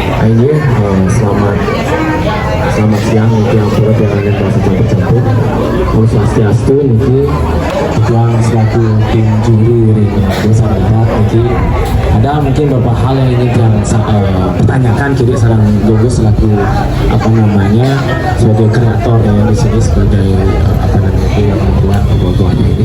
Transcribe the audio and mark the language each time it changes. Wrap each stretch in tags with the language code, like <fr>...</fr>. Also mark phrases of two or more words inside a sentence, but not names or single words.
<id>ini selamat siang niki yang turut yang bahasa campur-campur.</id> <ban>Om Swastiastu</ban> <id>niki yang selaku tim juri dari Desa Radat niki ada mungkin beberapa hal yang ingin pertanyakan kiri sarang Jogo selaku apa namanya sebagai kreator yang di sini sebagai apa namanya yang membuat ogoh-ogohan ini.</id>